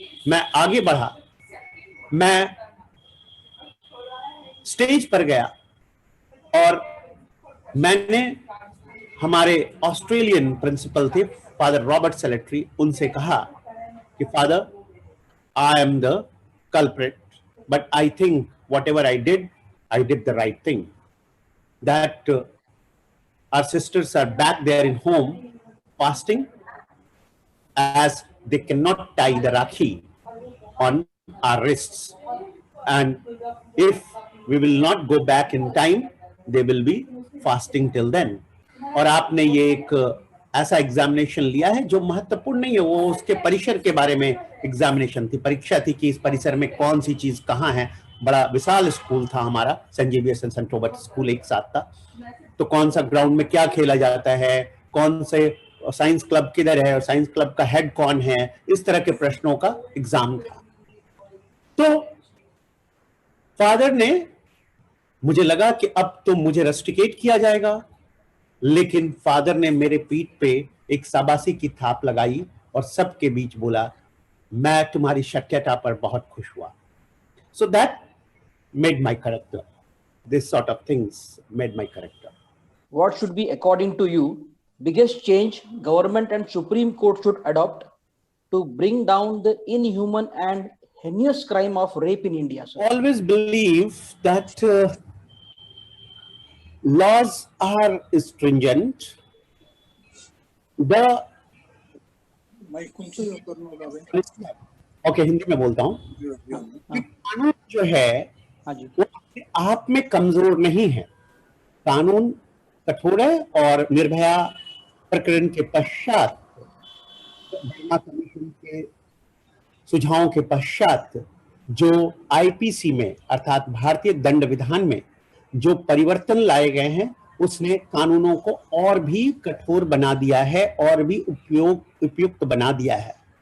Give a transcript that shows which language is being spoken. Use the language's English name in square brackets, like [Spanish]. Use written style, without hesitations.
[Hindi] मैं आगे बढ़ा, मैं स्टेज पर गया और मैंने हमारे ऑस्ट्रेलियन प्रिंसिपल थे फादर रॉबर्ट सेलेट्री, उनसे कहा कि father, [English] I am the culprit, but I think whatever I did the right thing. That our sisters are back there in home fasting, as they cannot tie the rakhi on our wrists, and if we will not go back in time, they will be fasting till then. [Hindi] और आपने ये एक ऐसा examination लिया है जो महत्वपूर्ण नहीं है, वो उसके परिसर के बारे में एग्जामिनेशन थी, परीक्षा थी कि इस परिसर में कौन सी चीज कहाँ है। बड़ा विशाल स्कूल था हमारा, Saint Xavier's and Saint Robert school एक साथ था, तो कौन सा ग्राउंड में क्या खेला जाता है, कौन से साइंस क्लब किधर है और साइंस क्लब का हेड कौन है, इस तरह के प्रश्नों का एग्जाम था। तो फादर ने, मुझे लगा कि अब तो मुझे रस्टिकेट किया जाएगा, लेकिन फादर ने मेरे पीठ पे एक शाबाशी की थाप लगाई और सबके बीच बोला, मैं तुम्हारी सत्यता पर बहुत खुश हुआ। [English] So that made my character. This sort of things made my character. What should be, according to you, biggest change government and Supreme Court should adopt to bring down the inhuman and heinous crime of rape in India, sir? Always believe that laws are stringent. [Hindi] Okay, Hindi में बोलता हूँ। कानून जो है वो अपने आप में कमजोर नहीं है। कानून कठोर है और निर्भया प्रकरण के पश्चात, वर्मा कमीशन के सुझावों के पश्चात जो आईपीसी में अर्थात भारतीय दंड विधान में जो परिवर्तन लाए गए हैं, उसने कानूनों को और भी कठोर बना दिया है और भी उपयुक्त बना दिया है।